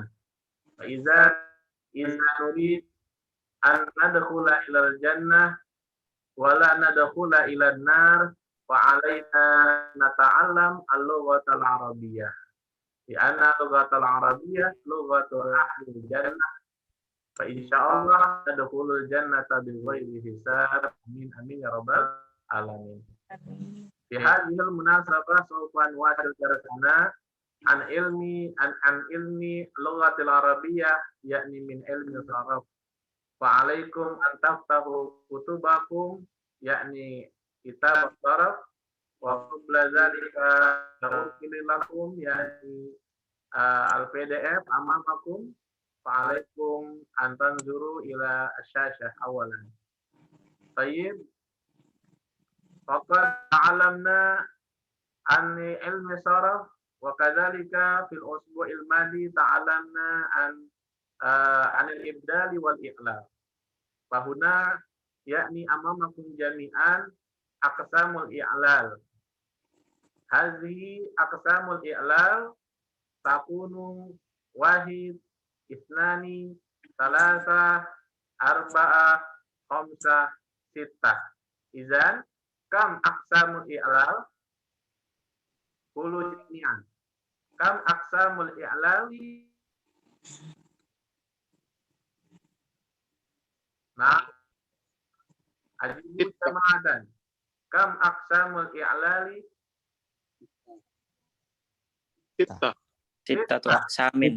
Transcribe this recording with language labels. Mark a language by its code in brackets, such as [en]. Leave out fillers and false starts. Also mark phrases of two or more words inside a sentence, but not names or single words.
[ar] فإذا نريد أن ندخل إلى الجنة ولا ندخل إلى النار وعلينا نتعلم اللغة العربية. لأن اللغة العربية لغة أهل الجنة. فإن شاء الله ندخل الجنة بغير حساب. آمين آمين يا رب العالمين. في هذه المناسبة سوف نواصل درسنا عن علم اللغة العربية يعني من علم الصرف. فعليكم أن تفتحوا كتبكم يعني كتاب الصرف وقبل ذلك نرسل لكم يعني الـPDF أمامكم. فعليكم أن تنظروا إلى الشاشة أولا. طيب. فقد تعلمنا عن علم الصرف وكذلك في الأسبوع الماضي تعلمنا عن الإبدال والإقلاب. فهنا يعني أمامكم جميعا أقسام الإعلال. هذه أقسام الإعلال تكون واحد، اثنان، ثلاثة، أربعة، خمسة، ستة. إذن كم أقسام الإعلال? قولوا جميعا. كم أقسام الإعلال? Nah, أجيبوا جماعة. كم أقسام الإعلال? ستة أقسام.